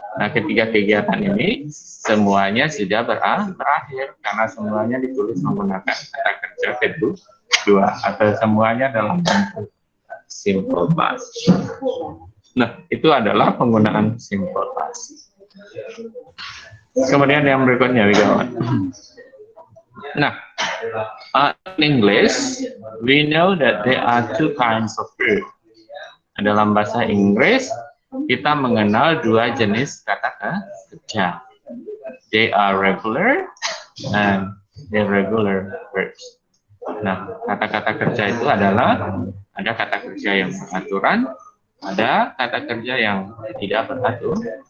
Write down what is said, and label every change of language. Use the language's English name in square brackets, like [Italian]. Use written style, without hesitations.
[Indonesian] Nah, ketiga kegiatan ini semuanya sudah berakhir karena semuanya ditulis menggunakan kata kerja kedua atau semuanya dalam bentuk simple past. Nah, itu adalah penggunaan simple past. Kemudian yang berikutnya, Wigawan. [English] Nah, in English, we know that there are two kinds of verb. [Indonesian] Dalam bahasa Inggris, kita mengenal dua jenis kata kerja. [English] They are regular and irregular verbs. [Indonesian] Nah, kata-kata kerja itu adalah ada kata kerja yang beraturan, ada kata kerja yang tidak beraturan.